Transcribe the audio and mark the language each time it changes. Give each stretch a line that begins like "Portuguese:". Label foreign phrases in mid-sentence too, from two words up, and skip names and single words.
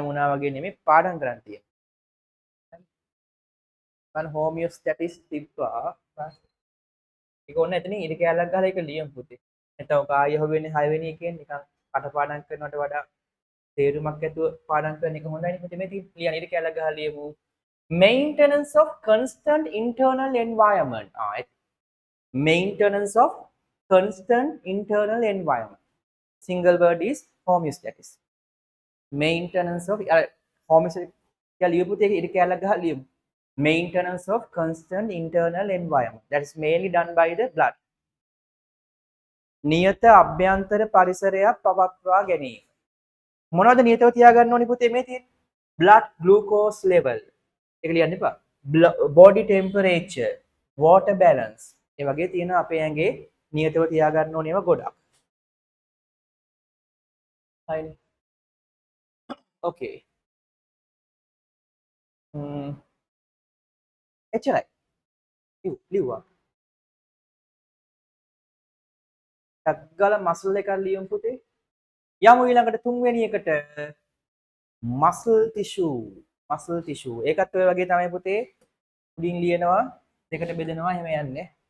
Sinhala: වුණා වගේ නෙමෙයි පාඩම් කරන් තියෙන්නේ හරි මම හෝමියෝස්ටැටිස් තිබ්බා ඒක ඕනේ එතනින් ඉර කැලක් ගහලා ඒක ලියමු පුතේ නැත්නම් ඔක ආයෙ හොවෙන්නේ 6 වෙනි එකෙන් නිකන් කටපාඩම් කරනවට වඩා තේරුමක් ඇතුව පාඩම් කරන එක හොඳයි පුතේ මේ ලියන ඉර කැලක් ගහලා ලියමු
English: maintenance of constant internal environment maintenance of constant internal environment single word is homeostasis maintenance of homeostasis
Sinhala: කියලා ලියපු තේ ඉර කැලක් ගහලා ලියමු
English: maintenance of constant internal environment that is mainly done by the blood
Sinhala: නියත අභ්‍යන්තර පරිසරයක් පවත්වා ගැනීම මොනවද නියතව තියාගන්න ඕනි පුතේ මේ තියෙන්නේ
English: blood glucose level
Sinhala: ඒක ලියන්න එපා
English: body temperature water balance
Sinhala: ඒ වගේ තියෙන අපේ ඇඟේ නියතව තියාගන්න ඕනේ ඒවා ගොඩක් හරිනේ okay එච්චරයි ලිව්වා ටග්ගල මසල් එකක් ලියමු පුතේ යමු ඊළඟට තුන්වෙනි එකට
English: muscle tissue
Sinhala: ඒකත් ඔය වගේ තමයි පුතේ උඩින් ලියනවා දෙකට බෙදෙනවා එහෙම යන්නේ